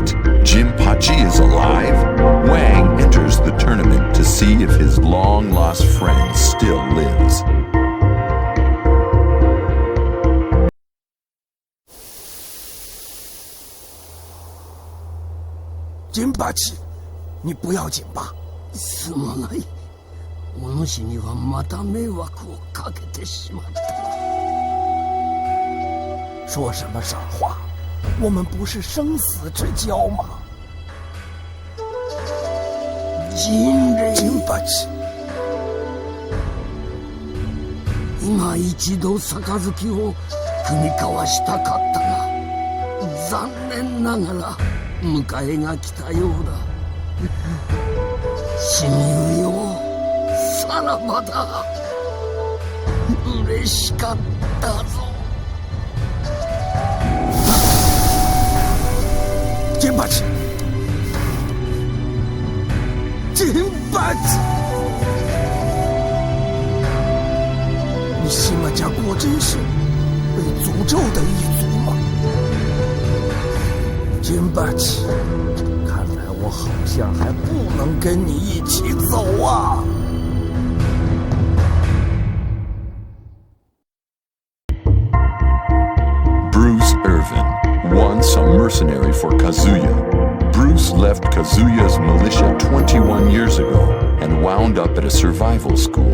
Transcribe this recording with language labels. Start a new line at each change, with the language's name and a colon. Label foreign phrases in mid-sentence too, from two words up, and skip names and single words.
English: Jinpachi is alive?" Wang enters the tournament to see if his long-lost friend still lives. Jinpachi,
Chinese: 你不要紧吧？
Japanese: すまない。お主にはまた迷惑をかけてしまった。
Chinese: 说什么傻话？我们不是生死之交吗？
Japanese: 人類金八今一度杯を踏み交わしたかったが、残念ながら迎えが来たようだ。親友よ、さらばだ。嬉しかったぞ。
Chinese: 金八，金八，你西马家果真是被诅咒的一族吗？金八，看来我好像还不能跟你一起走啊。
English: Irvin, once a mercenary for Kazuya. Bruce left Kazuya's militia 21 years ago and wound up at a survival school.